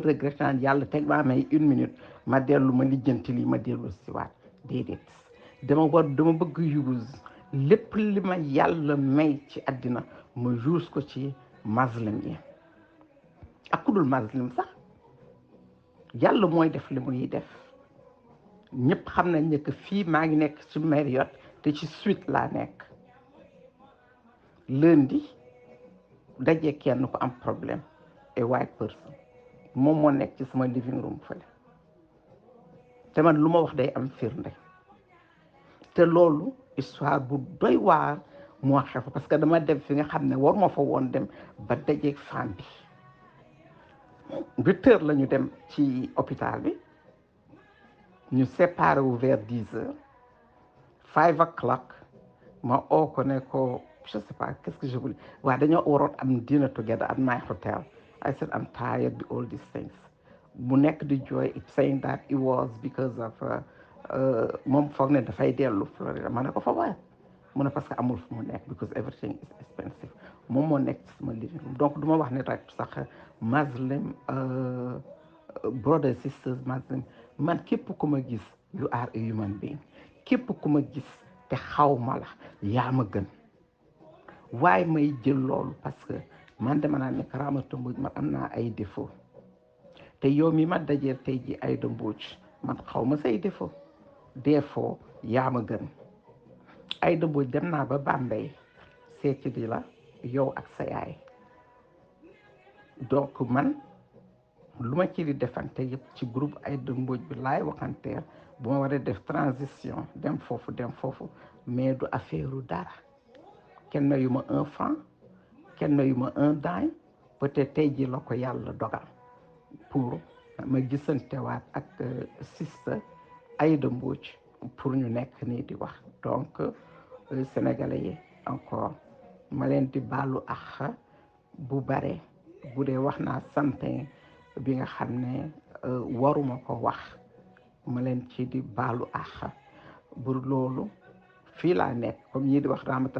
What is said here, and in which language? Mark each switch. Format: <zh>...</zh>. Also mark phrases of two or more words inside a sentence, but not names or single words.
<wo>regret naan yàlla teg maa may 1 minute ma dellu ma lijjanti lii ma dellu si waat déedéet dama bëgg use lépp li ma yàlla may ci àddina ma use ko ci muslim yi ak ku dul muslim sax yàlla mooy def li muy def ñëpp xam nañ ne que fii maa ngi nekk ci Marriott te ci suite laa nekk lundi dajee kenn ko am problème</wo> <en>a white person</en> <wo>moom moo nekk ci sama</wo> <en>living room</en> <wo>fële te man lu ma wax day am firnde te loolu histoire bu doy waar moo xew</wo> <fr>parce que</fr> <wo>dama dem fi nga xam ne war ma fa woon dem ba dajeeg femme bi 8 heures la ñu dem ci hôpital bi ñu séparé wu vers 10 heures 5 o'clock ma oo ko ne ko</wo> <fr>je sais pas qu'est-ce que je voulais</fr> <wo>waaye dañoo waroon am</wo> <en>dinner together at my hotel. I said I'm tired of all these things</en> <wo>mu nekk di jooy</wo> <en>saying that it was because of</en> <wo>moom foog ne dafay dellu Florida ma ne ko fa waay mu ne</wo> <fr>parce que</fr> <wo>amul fu mu nekk</wo> <en>because everything is expensive</en> <wo>moom moo nekk ci sama</wo> <en>living room</en> <wo>donc du ma wax ne rek sax</wo> <en>Muslim brothers sisters Muslim</en> <wo>man képp ku ma gis</wo> <en>you are a human being</en> <wo>képp ku ma gis te xaw ma la yaa ma gën waaye may jël loolu parce que man dama naa ne Ramata Mbodj man am naa ay défaut te yow mi ma dajeel tey ji Aïda Mbodj man xaw ma say défaut yaa ma gën Aïda Mbodj dem naa ba Bambey seeti di la yow ak sa yaay donc man lu ma ci di defante yëpp ci groupe Aïda Mbodj bi laay waxanteel bu ma waree def transition dem foofu mais du affaire dara kenn yu ma 1 franc kenn yu ma 1 dime peut-être tey ji la ko yàlla dogal pour ma gisantewaat ak sister Aïda Mbodj pour ñu nekk nii di wax donc sénégalais yi encore ma leen di baalu ax bu bare bu dee wax naa something bi nga xam ne waruma ko wax ma leen ci di baalu ax bu loolu fii laa nekk comme ñii di wax Ramata</wo>